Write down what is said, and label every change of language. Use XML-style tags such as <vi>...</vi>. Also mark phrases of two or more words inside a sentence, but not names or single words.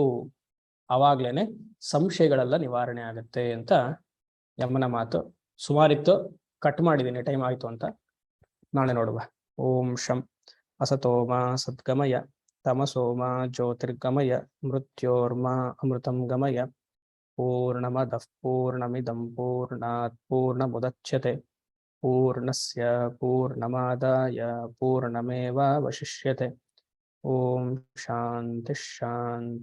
<kn>ಅವಾಗ್ಲೇನೆ ಸಂಶಯಗಳೆಲ್ಲ ನಿವಾರಣೆ ಆಗುತ್ತೆ ಅಂತ ಯಮನ ಮಾತು. ಸುಮಾರಿತ್ತು, ಕಟ್ ಮಾಡಿದ್ದೀನಿ, ಟೈಮ್ ಆಯ್ತು ಅಂತ. ನಾಳೆ ನೋಡುವ.</kn> <sa>ಓಂ ಶಂ ಅಸತೋಮ ಸದ್ಗಮಯ ತಮಸೋಮ ಜ್ಯೋತಿರ್ಗಮಯ ಮೃತ್ಯೋರ್ಮ ಅಮೃತಂ ಗಮಯ. ಪೂರ್ಣಮದಃ ಪೂರ್ಣಮಿದಂ ಪೂರ್ಣಾತ್ ಪೂರ್ಣಮುದಚ್ಯತೆ ಪೂರ್ಣಸ್ಯ ಪೂರ್ಣಮಾದಾಯ ಪೂರ್ಣಮೇವಾವಶಿಷ್ಯತೆ. ಓಂ ಶಾಂತಿ ಶಾಂತಿ.</sa>